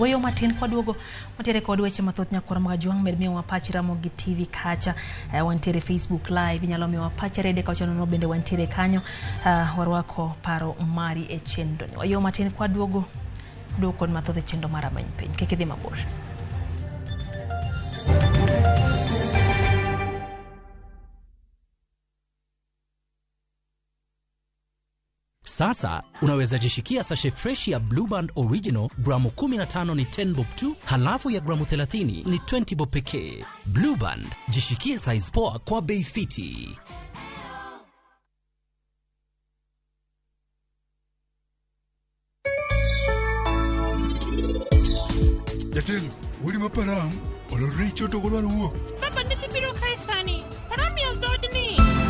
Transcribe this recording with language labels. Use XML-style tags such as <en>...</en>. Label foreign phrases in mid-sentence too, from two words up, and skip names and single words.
<luo>Wayo matin kodwogo matiere kod weche mathoth nyakora mgajuang med miyo wapachi Ramogi TV kacha wantiere Facebook live nyalo miyo wapachi rede ka chono no bende wantiere kanyo warwako paro mari e chendo ni. Wayo matin kodwogo do kon mathoth chendo mara many piny kik idhi mabor.</luo> <sw>Sasa unaweza jishikia sachet fresh ya Blue Band Original gramu 15 ni 10 bob tu, halafu ya gramu 30 ni 20 bob pekee. Blue Band, jishikie size poa kwa bei fiti.</sw> <luo>Jatelo, wuri maparam, olore choto golwa luo. Papa nithi biro kae sani, param ya dhodni.</luo>